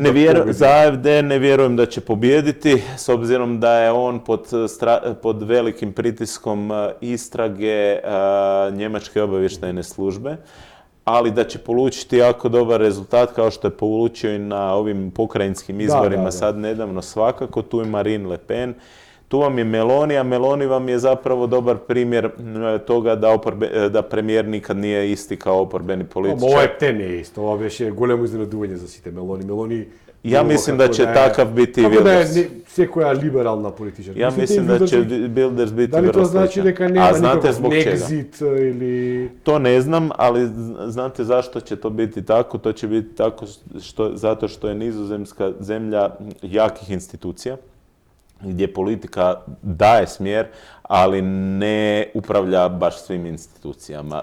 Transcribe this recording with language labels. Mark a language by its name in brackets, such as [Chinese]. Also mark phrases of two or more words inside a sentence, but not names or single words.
[Croatian] za AFD ne vjerujem da će pobijediti, s obzirom da je on pod velikim pritiskom istrage njemačke obavještajne službe, ali da će polučiti jako dobar rezultat kao što je polučio i na ovim pokrajinskim izborima sad nedavno svakako. Tu je Marine Le Pen, Tu vam je Meloni, a Meloni vam je zapravo dobar primjer toga da premijer nikad nije isti kao oporbeni političar. [Macedonian] Ovo те не е исто, ова беше големо изненадување за сите Мелони. [Croatian] Ja mislim da će takav biti i Wilders. [Macedonian] Секоја либерална политичар. [Croatian] Ja mislim da će Wilders biti [Macedonian] Дали тоа значи дека нема никаков [Croatian] zbog čega? [Macedonian] Nexit или... [Croatian] To ne znam, ali znate zašto će to biti tako? To će biti tako zato što je Nizozemska zemlja jakih institucija, gdje politika daje smjer, ali ne upravlja baš svim institucijama.